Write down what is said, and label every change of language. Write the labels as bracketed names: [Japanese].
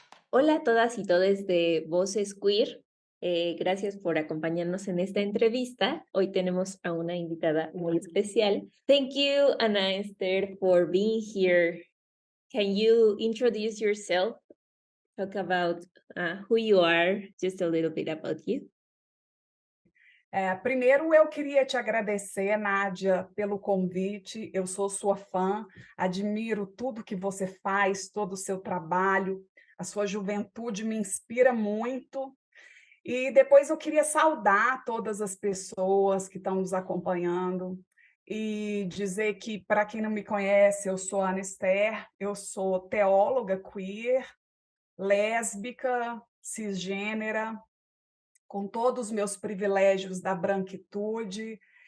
[Spanish] Hola a todas y todos de Voces Queer. Gracias por acompañarnos en esta entrevista. Hoy tenemos a una invitada muy especial. [English] Thank you, Ana Esther, for being here. Can you introduce yourself? Talk about who you are, just a little bit about you. [Portuguese] Primeiro, eu queria te agradecer, Nádia, pelo convite. Eu sou sua fã, admiro tudo que você faz, todo o seu trabalho, a sua juventude me inspira muito. E depois eu queria saudar todas as pessoas que estão nos acompanhando e dizer que, para quem não me conhece, eu sou Ana Esther, eu sou teóloga queer, lésbica, cisgênera, com todos os meus privilégios da branquitude.